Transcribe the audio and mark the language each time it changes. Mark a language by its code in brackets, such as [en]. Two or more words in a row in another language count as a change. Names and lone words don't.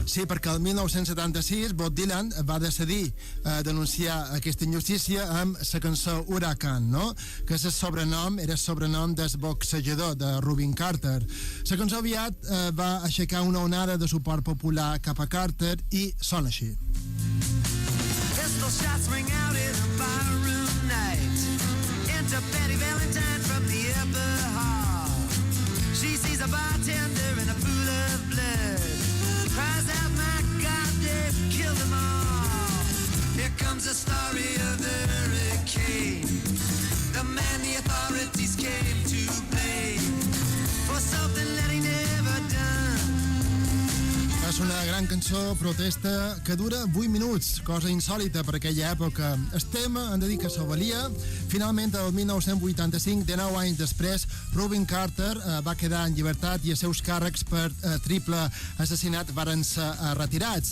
[ca] Sí, perquè el 1976 Bob Dylan va decidir denunciar aquesta injustícia amb la cançó Huracan, no? Que era el sobrenom del boxejador de Rubin Carter. La cançó aviat va aixecar una onada de suport popular cap a Carter i sona així. [en] Pistol shots ring out in a barroom night. Enter Betty Valentine from the upper hall. She sees a bartender in a pool of blood. Cries out, my God, they've killed them all. Here comes the story of the hurricane. The man the authorities came to blame for something that he never done. [ca] És una gran cançó protesta que dura 8 minuts, cosa insòlita per aquella època. El tema, hem de dir que s'ho valia. Finalment, el 1985, 19 anys després, Rubin Carter va quedar en llibertat i els seus càrrecs per triple assassinat varen ser retirats.